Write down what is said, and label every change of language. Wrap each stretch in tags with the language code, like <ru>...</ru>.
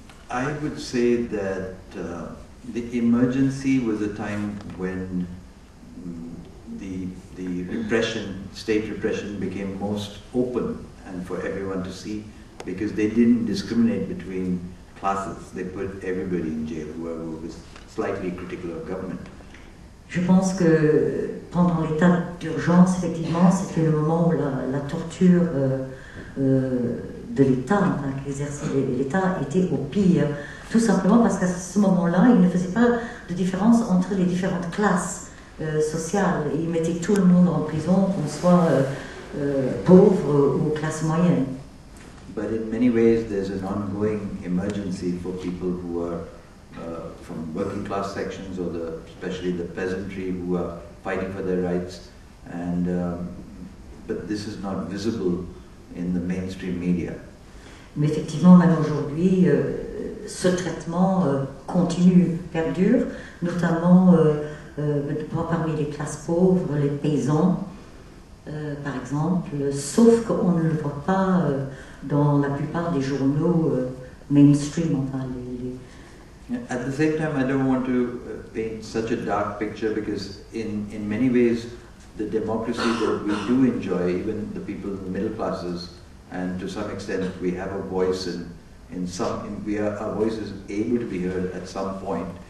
<en>I would say that the emergency was a time when the repression, state repression, became most open and for everyone to see, because they didn't discriminate between classes. They put everybody in jail, whoever was slightly critical of government.</en> <fr>Je pense que pendant l'état d'urgence, effectivement, c'était le moment où la torture de l'État, enfin, qu'exerçait l'État, était au pire. Tout simplement parce qu'à ce moment-là, il ne faisait pas de différence entre les différentes classes sociale. Ils mettaient tout le monde en prison, qu'on soit pauvre ou classe moyenne.</fr> <en>But in many ways, there's an ongoing emergency for people who are from working class sections, or especially the peasantry, who are fighting for their rights. And but this is not visible in the mainstream media.</en> <fr>Mais effectivement, même aujourd'hui, ce traitement continue, perdure, notamment parmi les classes pauvres, les paysans, par exemple, sauf qu'on ne le voit pas dans la plupart des journaux mainstream. Enfin,</fr> <en>At the same time, I don't want to paint such a dark picture, because in many ways, the democracy that we do enjoy, even the people in the middle classes, and to some extent we have a voice our voice is able to be heard at some point.</en>